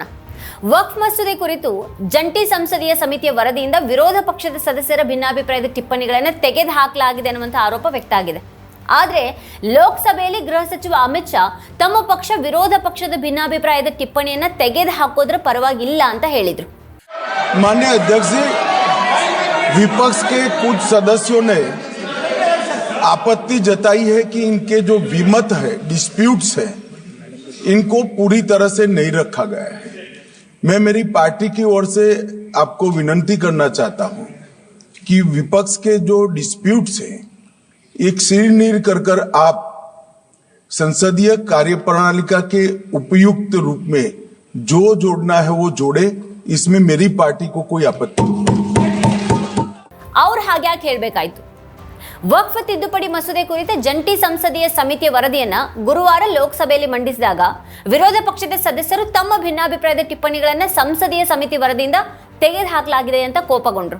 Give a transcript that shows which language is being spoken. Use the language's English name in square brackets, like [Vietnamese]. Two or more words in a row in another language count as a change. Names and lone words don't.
[Kannada] ವಕ್ಫ್ ಮಸೂದೆ ಕುರಿತು ಜಂಟಿ ಸಂಸದೀಯ ಸಮಿತಿಯ ವರದಿಯಿಂದ ವಿರೋಧ ಪಕ್ಷದ ಸದಸ್ಯರ ಭಿನ್ನಾಭಿಪ್ರಾಯದ ಟಿಪ್ಪಣಿಗಳನ್ನು ತೆಗೆದು ಹಾಕಲಾಗಿದೆ ಅನ್ನುವಂಥ ಆರೋಪ ವ್ಯಕ್ತ ಆಗಿದೆ. ಆದರೆ ಲೋಕಸಭೆಯಲ್ಲಿ ಗೃಹ ಸಚಿವ ಅಮಿತ್ ಶಾ ತಮ್ಮ ಪಕ್ಷ ವಿರೋಧ ಪಕ್ಷದ ಭಿನ್ನಾಭಿಪ್ರಾಯದ ಟಿಪ್ಪಣಿಯನ್ನ ತೆಗೆದು ಹಾಕೋದ್ರ ಪರವಾಗಿಲ್ಲ ಅಂತ ಹೇಳಿದ್ರು. [Hindi] माननीय अध्यक्ष जी, विपक्ष के कुछ सदस्यों ने आपत्ति जताई है कि इनके जो विमत है, डिस्प्यूट्स है, इनको पूरी तरह से नहीं रखा गया है. मैं मेरी पार्टी की ओर से आपको विनती करना चाहता हूं कि विपक्ष के जो डिस्प्यूट्स हैं एक सिर कर आप संसदीय कार्यप्रणालिका के उपयुक्त रूप में जो जोड़ना है वो जोड़े. इसमें मेरी पार्टी को कोई आपत्ति नहीं. [Kannada] ಅವ್ರು ಹಾಗ್ಯಾಕೆ ಹೇಳ್ಬೇಕಾಯ್ತು? ವಕ್ಫ್ ತಿದ್ದುಪಡಿ ಮಸೂದೆ ಕುರಿತ ಜಂಟಿ ಸಂಸದೀಯ ಸಮಿತಿಯ ವರದಿಯನ್ನ ಗುರುವಾರ ಲೋಕಸಭೆಯಲ್ಲಿ ಮಂಡಿಸಿದಾಗ ವಿರೋಧ ಪಕ್ಷದ ಸದಸ್ಯರು ತಮ್ಮ ಭಿನ್ನಾಭಿಪ್ರಾಯದ ಟಿಪ್ಪಣಿಗಳನ್ನ ಸಂಸದೀಯ ಸಮಿತಿ ವರದಿಯಿಂದ ತೆಗೆದು ಹಾಕಲಾಗಿದೆ ಅಂತ ಕೋಪಗೊಂಡ್ರು.